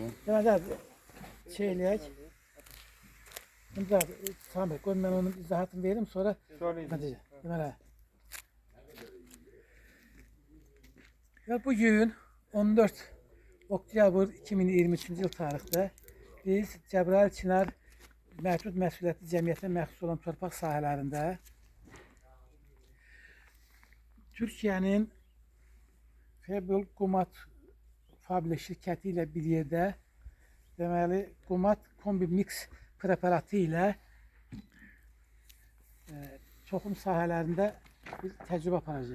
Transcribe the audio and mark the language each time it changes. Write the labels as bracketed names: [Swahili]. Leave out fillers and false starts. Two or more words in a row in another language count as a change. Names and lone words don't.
[Azerbaijani] Deməli abi şeyləyək. [Turkish] Şimdi abi Samet koy ben onun izahatını vereyim sonra hadi. [Azerbaijani] Deməli. Ve bugün 14 oktyabr 2023 yıl tarixdə biz Cəbrayıl Çinar Məhdud Məsuliyyətli Cəmiyyətinə məxsus olan torpaq sahələrində Türkiyənin Fable Qumat Fabile şirkəti ilə bir yerdə deməli Qumat kombi mix preparatı ilə toxum sahələrində biz təcrübə aparacağıq.